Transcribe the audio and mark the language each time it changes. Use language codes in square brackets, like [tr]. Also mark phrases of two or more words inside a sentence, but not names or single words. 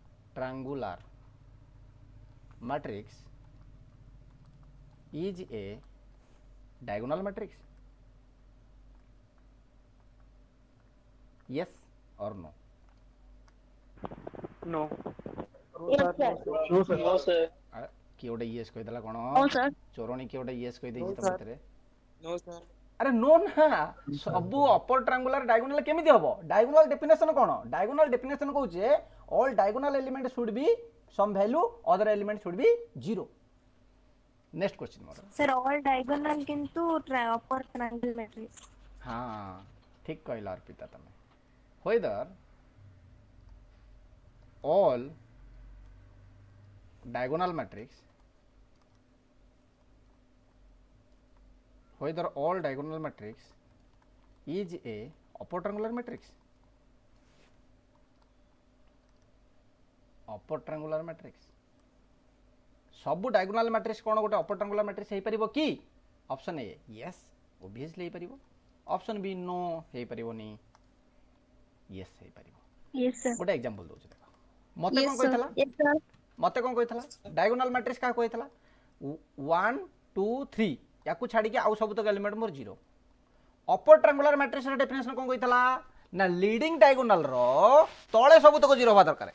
[en] triangular matrix is a diagonal matrix? Yes or no? No. No, sir. No, sir. [or] କିଏ ଗୋଟେ ଇଏସ୍ କହିଦେଲା କ'ଣ? [en] No, sir. [or] ଚୋରଣୀ କିଏ ଗୋଟେ ଇଏସ୍ କହିଦେଇଛି [en] No, [or] ତମ [en] sir. [or] ଭିତରେ। [en] No, sir. [or] ଆରେ ନୋ ନା, ସବୁ [en] upper triangular diagonal [or] କେମିତି ହବ? [en] diagonal definition କ'ଣ? diagonal definition କହୁଛେ all diagonal element should be some value, other element should be 0. next question ମୋର। Sir, all diagonal କିନ୍ତୁ upper triangle matrix. [or] ହଁ ଠିକ କହିଲ अर्पिता ତମେ। [en] whether all diagonal matrix whether all diagonal matrix is a upper triangular matrix? upper triangular matrix ସବୁ diagonal matrix [or] କ'ଣ ଗୋଟେ [en] upper triangular matrix [or] ହେଇପାରିବ କି? [en] option A yes obviously ହେଇପାରିବ, option B no ହେଇପାରିବନି, yes ହେଇପାରିବ। Yes, sir. [or] ଗୋଟେ एग्जांपल ଦଉଛି ଦେଖ। ମତେ [en] Yes, [or] କ'ଣ [en] sir. [or] କହିଥିଲା? [en] Yes, sir. [or] ମତେ କ'ଣ କହିଥିଲା? [en] diagonal matrix [or] କାହା କହିଥିଲା? 1 2 3 ୟାକୁ ଛାଡ଼ିକି ଆଉ ସବୁତକ ଏଲିମେଣ୍ଟ ମୋର 0। [en] upper triangular matrix's definition [or] କ'ଣ କହିଥିଲା ନା [en] leading diagonal's [or] ତଳେ ସବୁତକ 0 ହେବା ଦରକାର।